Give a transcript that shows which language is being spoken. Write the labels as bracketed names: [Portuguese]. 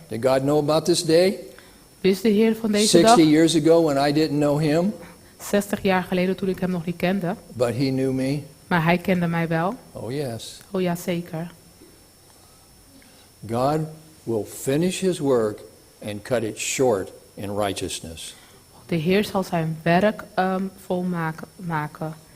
[English] Did God know about this day? [Dutch] Wist de Heer van deze [English] 60 [Dutch] dag, [English] years ago when I didn't know him, [Dutch] 60 jaar geleden toen ik hem nog niet kende. [English] but he knew me. [Dutch] Maar hij kende mij wel. [English] Oh yes. [Dutch] Oh ja, zeker. [English] God will finish his work and cut it short in righteousness. [Dutch] De Heer zal zijn werk volmaken.